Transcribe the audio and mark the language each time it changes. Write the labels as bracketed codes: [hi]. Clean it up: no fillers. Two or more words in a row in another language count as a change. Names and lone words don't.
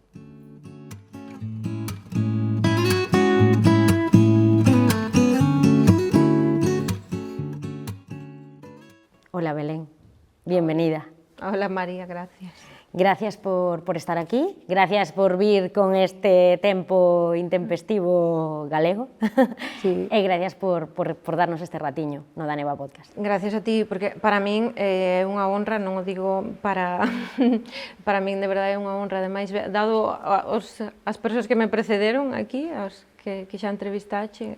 [es] Hola Belén, bienvenida. Hola María, gracias. [gl] Gracias por estar aquí, gracias por vir con este tempo intempestivo galego. Sí. E gracias por darnos este ratiño no Dane Boa Podcast. Gracias a ti, porque para min é unha honra, non o digo para min de verdade é unha honra, ademais, dado as persoas que me precederon aquí, as que xa entrevistache.